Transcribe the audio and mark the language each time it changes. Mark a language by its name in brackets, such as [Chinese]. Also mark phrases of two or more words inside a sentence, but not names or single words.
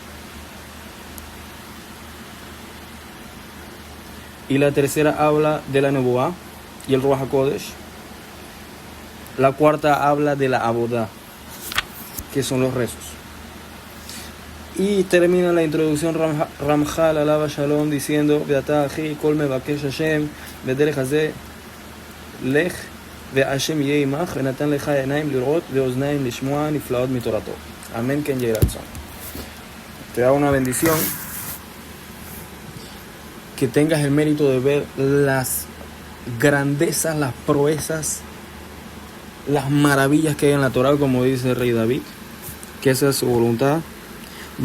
[Spanish] Y la tercera habla de la Nebuá y el Ruach HaKodesh. La cuarta habla de la Abodá, que son los rezos. Y termina la introducción Ramchal alaba Shalom diciendo: [Hebrew] ביאטה אחי כל מבקש השם בדרך הזה לך וה' יהי עמך ונתן לך עיניים לראות ואזניים לשמוע נפלאות מתורתו. אמן כן יהי רצון. [Spanish] Te da una bendición, que tengas el mérito de ver las grandezas, las proezas, las maravillas que hay en la Torah, como dice el rey David, que esa es su voluntad.